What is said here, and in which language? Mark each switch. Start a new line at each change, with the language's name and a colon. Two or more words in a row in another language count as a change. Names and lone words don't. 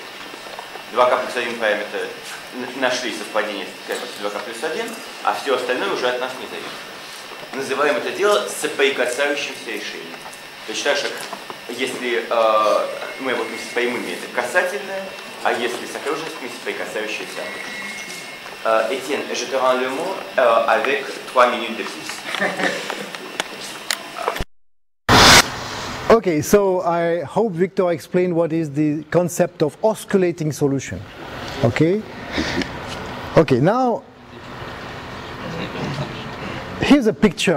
Russian: 2k плюс 1 параметр нашли совпадение с 2k плюс 1, а все остальное уже от нас не зависит. Называем это дело соприкасающимся решением. То есть так, если мы работаем с прямыми, это касательное, а если с окружностями, соприкасающиеся.
French: Étienne, je te rends le mot avec 3 minutes de plus.
English: Okay, so I hope Victor explained what is the concept of oscillating solution. Okay? Okay, now here's a picture.